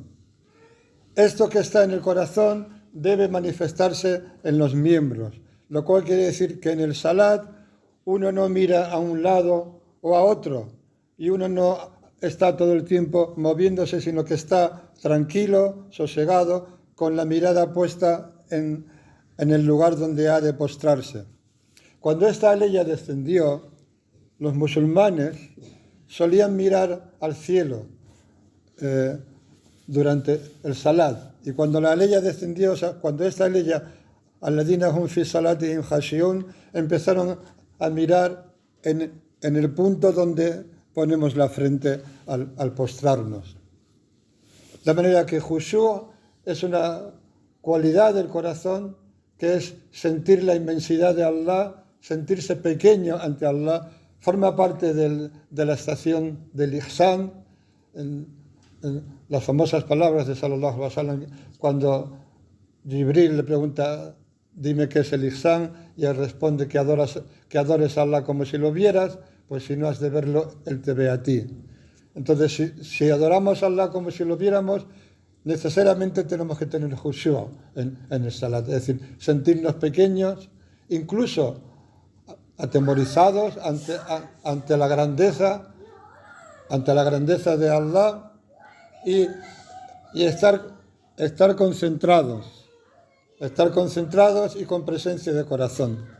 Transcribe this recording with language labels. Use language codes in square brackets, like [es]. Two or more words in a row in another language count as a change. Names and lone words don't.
[es] Esto que está en el corazón debe manifestarse en los miembros, lo cual quiere decir que en el salat uno no mira a un lado o a otro y uno no está todo el tiempo moviéndose, sino que está tranquilo, sosegado, con la mirada puesta en el lugar donde ha de postrarse. Cuando esta ley ya descendió, los musulmanes solían mirar al cielo durante el salat. Y cuando la ley ya descendió, o sea, cuando esta ley ya, [ar] الذين هم في صلاتهم خاشعون, [es] empezaron a mirar en el punto donde ponemos la frente al postrarnos. De manera que khushu' es una cualidad del corazón que es sentir la inmensidad de Allah, sentirse pequeño ante Allah, forma parte de la estación del ihsan, en las famosas palabras de [ar] صلى الله عليه وسلم, [es] cuando Jibril le pregunta, dime qué es el ihsan, y él responde que adores a Allah como si lo vieras, pues si no has de verlo, Él te ve a ti. Entonces, si adoramos a Allah como si lo viéramos, necesariamente tenemos que tener khushu' en el salat, es decir, sentirnos pequeños, incluso atemorizados ante la grandeza de Allah y estar concentrados y con presencia de corazón.